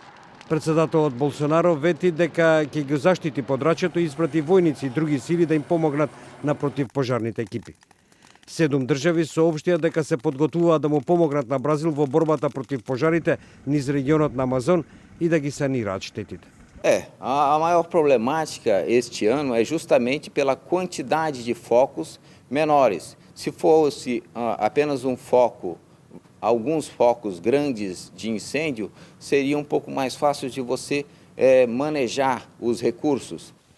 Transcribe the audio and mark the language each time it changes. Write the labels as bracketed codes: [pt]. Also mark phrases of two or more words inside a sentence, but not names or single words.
[mk] Председателот Болсонаро вети дека ќе ги заштити подрачјето и испрати војници и други сили да им помогнат на противпожарните екипи. 7 држави соопштија дека се подготвуваат да му помогнат на Бразил во борбата против пожарите низ регионот на Амазон и да ги санираат штетите. [pt] A maior problemática este ano é justamente pela quantidade de focos menores. Se fosse apenas um foco, alguns focos grandes de incêndio, seria um pouco mais fácil de você manejar os recursos.